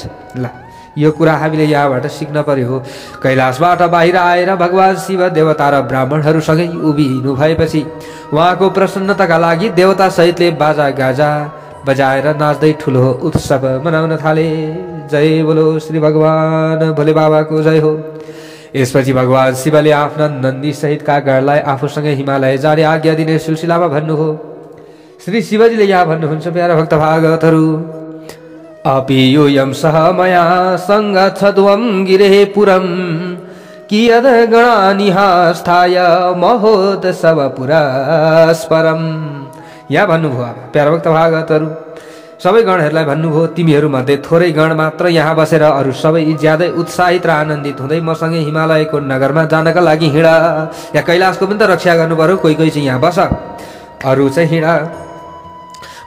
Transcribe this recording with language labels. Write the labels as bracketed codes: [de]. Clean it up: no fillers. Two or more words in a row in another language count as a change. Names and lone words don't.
[ne] ल यो कुरा हामीले यहाँबाट सिक्न पर्यो। कैलाशबाट बाहिर आएर भगवान शिव देवता र ब्राह्मणहरूसँगै उभिनु भएपछि उहाँको प्रसन्नताका लागि देवता सहितले बाजा गाजा बजाएर नाच्दै ठुलो उत्सव मनाउन थाले। जय बोलो श्री भगवान भोले बाबाको जय हो। यसपछि भगवान शिवले आफ्ना नन्दी सहितका गणलाई आफूसँगै हिमालय जाने आज्ञा दिने सिलसिलामा भन्नुभयो। श्री शिवजीले यहाँ भन्नुहुन्छ, प्यारा भक्त भागवतहरू, [sa] अपि योऽयं सह मया सङ्गच्छध्वं गिरेः पुरं कियद् गणानिहास्थाय महोत्सव पुरस्परम्। [ne] यहाँ भन्नुभयो। प्यारा भक्त भागवतहरू सबै गणहरूलाई भन्नुभयो, तिमीहरूमध्ये थोरै गण मात्र यहाँ बसेर अरू सबै ज्यादै उत्साहित र आनन्दित हुँदै मसँगै हिमालयको नगरमा जानका लागि हिँड। या कैलाशको पनि त रक्षा गर्नु पर्यो। कोही कोही चाहिँ यहाँ बस, अरू चाहिँ हिँड।